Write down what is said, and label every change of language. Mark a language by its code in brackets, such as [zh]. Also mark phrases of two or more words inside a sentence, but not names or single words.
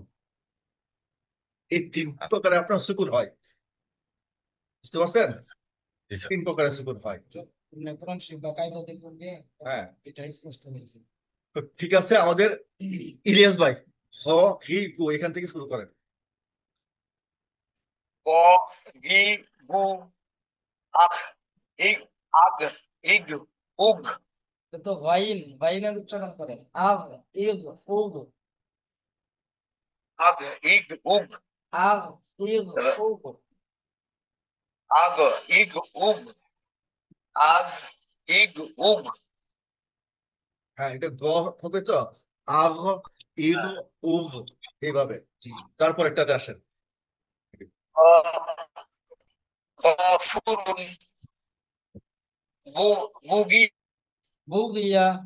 [bn] এই তিন প্রকারের আপনার সুকুন হয়, বুঝতে পারছেন? জি স্যার। তিন প্রকারের সুকুন হয়। কোরআন শরীফ বা কায়দাতে করবে, হ্যাঁ এটা স্পষ্ট হয়েছে। তো ঠিক আছে, আমাদের ইলিয়াস ভাই হ হি গু এখান থেকে শুরু করেন। ক গি গু আখ ইগ আগ ইগ উগ এটা তো গাইনের উচ্চারণ করেন। আগ ইগ উগ আগ ইগ উগ আগ ইগ উগ আগ ইগ উগ আগ ইগ উগ হ্যাঁ, এটা গ হবে তো, আগ ইগ উগ, এইভাবে। জি। তারপর একটাতে আসেন। গফুরুন বুগি বুগিয়া